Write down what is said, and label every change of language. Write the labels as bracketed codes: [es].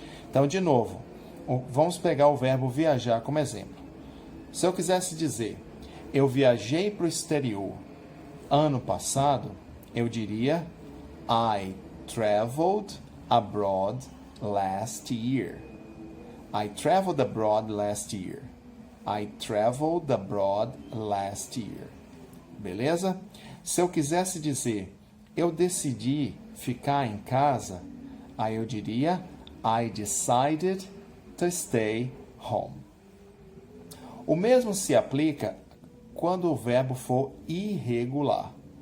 [pt] Então, de novo, vamos pegar o verbo viajar como exemplo. Se eu quisesse dizer, eu viajei para o exterior ano passado, eu diria, I traveled abroad last year. [en] I traveled abroad last year. I traveled abroad last year. [pt] Beleza? Se eu quisesse dizer, eu decidi ficar em casa, aí eu diria, I decided to stay home. O mesmo se aplica quando o verbo for irregular.